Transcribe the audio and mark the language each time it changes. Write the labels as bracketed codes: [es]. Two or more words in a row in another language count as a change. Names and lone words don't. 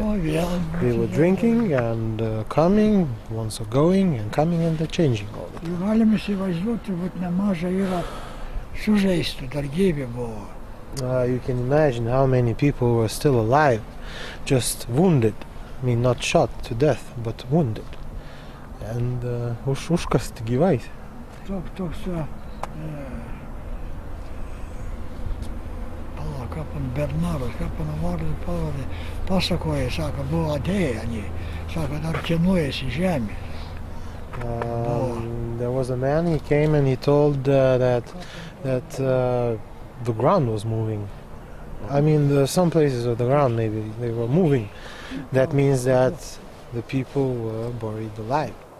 [en] They were drinking and coming, once are going and coming, and they're changing all the time. You can imagine how many people were still alive, just wounded. I mean, not shot to death, but wounded. [lt] And užkasti gyvais. Bernaras, kaip vardą pavardė, pasakoja, sako, buvo atėję, sako, dar kenuojasi žemė. [en] There was a man, he came and he told that the ground was moving. I mean, some places of the ground maybe they were moving. That means that the people were buried alive.